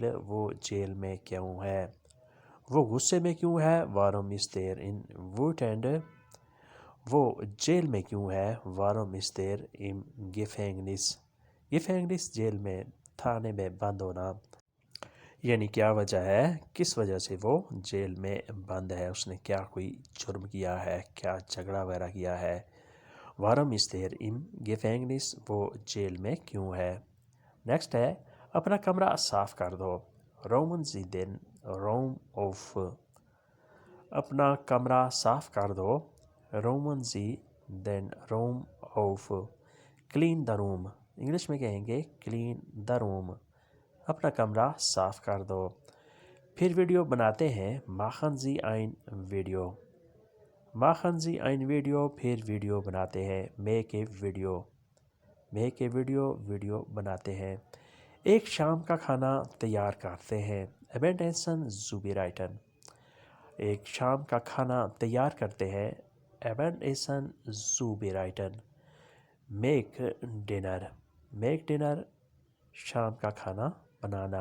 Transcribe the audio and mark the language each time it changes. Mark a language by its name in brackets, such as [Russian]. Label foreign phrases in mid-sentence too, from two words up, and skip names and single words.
[Urdu] وہ جیل میں کیوں ہے؟ وہ غصے میں کیوں ہے؟ [German] Warum ist in wütend? [Urdu] وہ جیل میں کیوں ہے؟ [German] Warum ist im Gefängnis? [Urdu] Gefängnis جیل میں، تھانے میں بند ہونا، یعنی کیا وجہ ہے، کس وجہ سے وہ جیل میں بند ہے، اس نے کیا کوئی جرم کیا ہے، کیا جھگڑا وغیرہ کیا ہے۔ [German] Warum ist im Gefängnis؟ [Urdu] وہ جیل میں کیوں ہے۔ نیکسٹ ہے اپنا کمرہ صاف کر دو۔ [German] Räumen Sie den Raum auf۔ [Urdu] اپنا کمرہ صاف کر دو۔ [German] Räumen Sie den Raum auf۔ [English] Clean the room۔ [Urdu] انگلش میں کہیں گے [English] clean the room۔ [Urdu] اپنا کمرہ صاف کر دو۔ پھر ویڈیو بناتے ہیں۔ [German] Machen Sie ein Video۔ Machen Sie ein Video۔ [Urdu] پھر ویڈیو بناتے ہیں۔ [English] Make a video۔ Make a video۔ [Urdu] ویڈیو بناتے ہیں۔ ایک شام کا کھانا تیار کرتے ہیں۔ [German] Abendessen zubereiten۔ [Urdu] ایک شام کا کھانا تیار کرتے ہیں۔ [German] Abendessen zubereiten۔ [English] Make dinner۔ Make dinner، [Urdu] شام کا کھانا بنانا۔